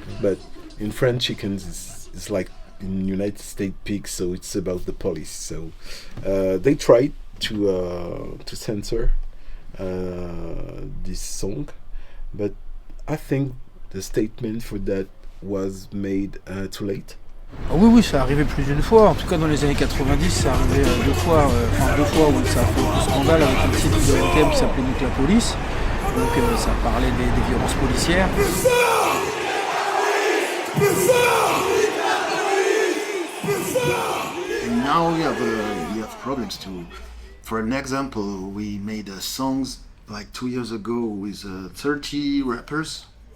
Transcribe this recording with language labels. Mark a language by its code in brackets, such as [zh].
[en] But in French, chickens is like in United States pigs, so it's about the police. So they tried to censor this song, but I think the statement for that was made too late. [fr] Ah oui, ça arrivait plus d'une fois. En tout cas, dans les années 90, ça arrivait deux fois où ça a fait un scandale avec un titre de NTM qui s'appelait Nique la police. Donc ça parlait des violences policières. [en] And now we have problems too. For an example, we made songs like 2 years ago with 30 rappers.